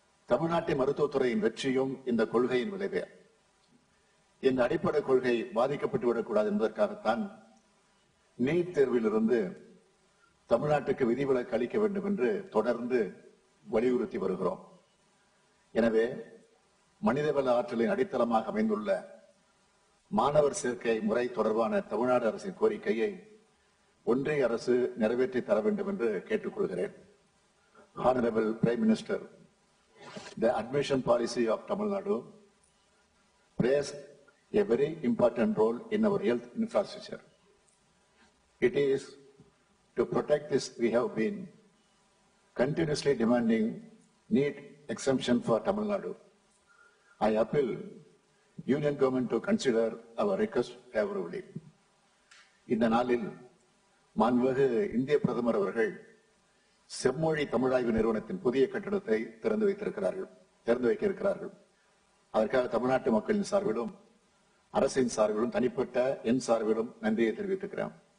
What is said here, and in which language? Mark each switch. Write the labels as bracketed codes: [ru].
[ta] தமிழ்நாட்டின் மருத்துவத்துறையின் வெற்றியும் இந்த கொள்கையின் விளைவே. இந்த அடிப்படை கொள்கை பாதிக்கப்பட்டு விடக்கூடாது என்பதற்காகத்தான் நீட் தேர்விலிருந்து தமிழ்நாட்டுக்கு விதிவிலக்கு அளிக்க வேண்டும் என்று தொடர்ந்து வலியுறுத்தி வருகிறோம். எனவே மனிதவள ஆற்றலின் அடித்தளமாக அமைந்துள்ள மாணவர் சேர்க்கை முறை தொடர்பான தமிழ்நாடு அரசின் கோரிக்கையை ஒன்றிய அரசு நிறைவேற்றி தர வேண்டும் என்று கேட்டுக்கொள்கிறேன். [en] Honorable Prime Minister, the admission policy of Tamil Nadu plays a very important role in our health infrastructure. It is to protect this we have been continuously demanding need exemption for Tamil Nadu. I appeal Union Government to consider our request favorably. [ta] இந்த நாளில் மாண்புமிகு இந்திய பிரதமர் அவர்கள் செம்மொழி தமிழாய்வு நிறுவனத்தின் புதிய கட்டடத்தை திறந்து வைக்க இருக்கிறார்கள். அதற்காக தமிழ்நாட்டு மக்களின் சார்பிலும் அரசின் சார்பிலும் தனிப்பட்ட என் சார்பிலும் நன்றியை தெரிவித்துக்கிறேன்.